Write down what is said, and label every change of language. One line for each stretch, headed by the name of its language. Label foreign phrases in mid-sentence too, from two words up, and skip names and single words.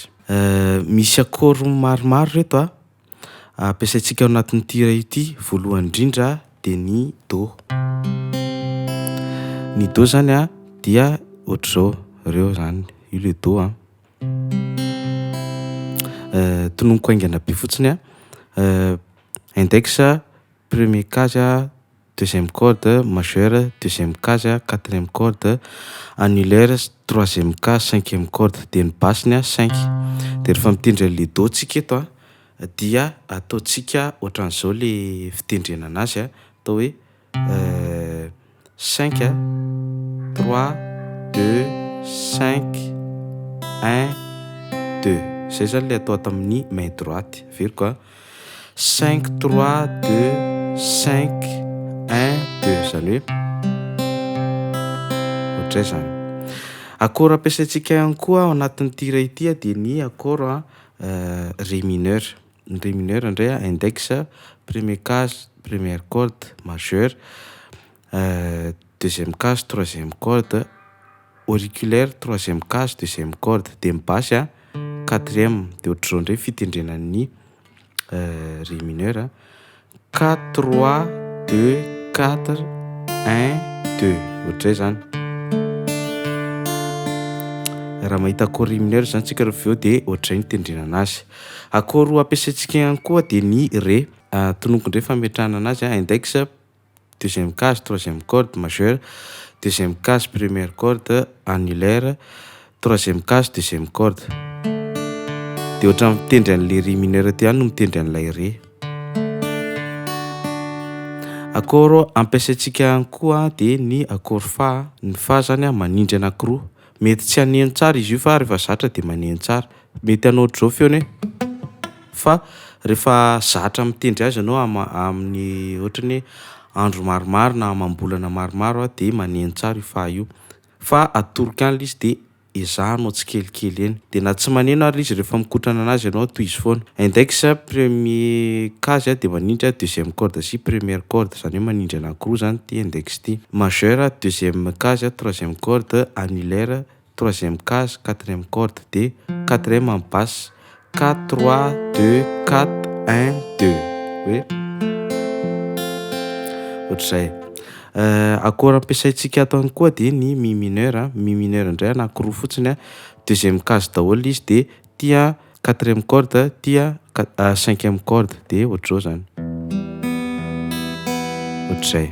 Malagasy: Misy akora maromaro reto ampiasaintsika ao anatin'ity raha ity. Voalohany indrindra de ny do. Ny do zany dia ohatr'izao reo zany io le do tononoko haingana be fotsiny
French: index, premier case, deuxième corde majeure, deuxième case, quatrième corde annulaire, troisième case, cinquième corde
Malagasy: de ny basse-ny
French: 5.
Malagasy: De rehefa mitendry an'le do tsika eto dia ataontsika ohatran'izao le fitendrena anazy atao hoe 5 3 2 5 1 2. Zay zany le atao ato amin'ny
French: main droite.
Malagasy: Veriko 5 3 2 5 1 2 zany hoe ohatray zany. Akora ampiasaintsika ihany koa ao anatin'ity raha ity dia ny akora
French: ré mineur.
Malagasy: Ny ré mineur indray
French: index, premier case, première corde majeure, deuxième case, troisième corde auriculaire, troisième case, deuxième corde
Malagasy: de ny
French: basse quatrième.
Malagasy: De ohatr'izao indray fitendrenan'ny
French: ré mineur
Malagasy: 4 3 2 4 1 2 ohatray zany. Raha mahita akora
French: ré mineur
Malagasy: zany tsika rehefa eo de ohatray ny tendrena anazy. Akora ampiasaintsika ihany koa de ny ré. Tononoko indray fametrahana anazy
French: index, deuxième case, troisième corde majeure, deuxième case, première corde annulaire, troisième case, deuxième corde.
Malagasy: De ohatran'ny mitendry an'le
French: ré mineur
Malagasy: ty no mitendry an'ilay ré. Akora ampiasaintsika ihany koa de ny akora fa. Ny fa zany manindry anankiroa. Mety tsy haneno tsara izy io fa rehefa zatra de maneno tsara. Mety hanao ohatr'izao feony fa rehefa zatra mitendry azy ianao amin'ny ohatrany andro maromaro na amam-bolana maromaro de maneno tsara io fa io. Fa atoroka ihany izy de ezahanao tsikelikely eny. De na tsy maneno ary izy rehefa mikotrana anazy ianao toy izy foana.
French: Index, premier case
Malagasy: de manindry
French: deuxième corde
Malagasy: sy
French: première corde
Malagasy: zany hoe manindry anankiroa zany ty index ty.
French: Majeure, deuxième case, troisième corde annulaire, troisième case, quatrième corde de quatrième en basse 4 3 2 4 1 2
Malagasy: hoe ohatr'izay. Akora ampiasaintsika ato ihany koa de ny
French: mi mineur. Mi mineur
Malagasy: indray anankiroa fotsiny
French: deuxième case
Malagasy: daholo izy de tia
French: quatrième corde,
Malagasy: tia
French: cinquième corde
Malagasy: de ohatr'izao zany ohatr'izay.